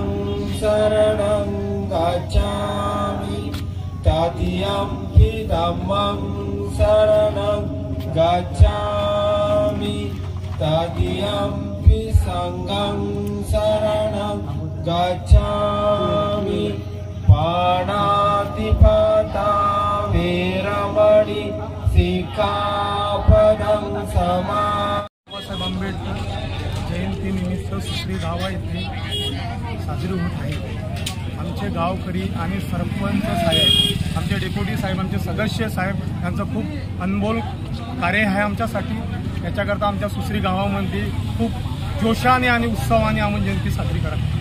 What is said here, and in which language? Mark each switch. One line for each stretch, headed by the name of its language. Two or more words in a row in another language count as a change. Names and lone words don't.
Pali: शरणं गच्छामि तृतीयंपि धम्मं शरणं गच्छामि तृतीयंपि संघं शरणं गच्छामि पाणातिपाता वेरमणि सिक्खापदं समामि।
Marathi: बाबासाहेब आंबेडकर जयंतीनिमित्त सुसरी गावा येथे साजरी होत आहे। आमचे गावकरी आणि सरपंच साहेब, आमचे डेप्युटी साहेब, आमचे सदस्य साहेब यांचं खूप अनमोल कार्य आहे आमच्यासाठी। याच्याकरता आमच्या सुसरी गावामध्ये खूप जोशाने आणि उत्सवाने आम्ही जयंती साजरी करत आहोत।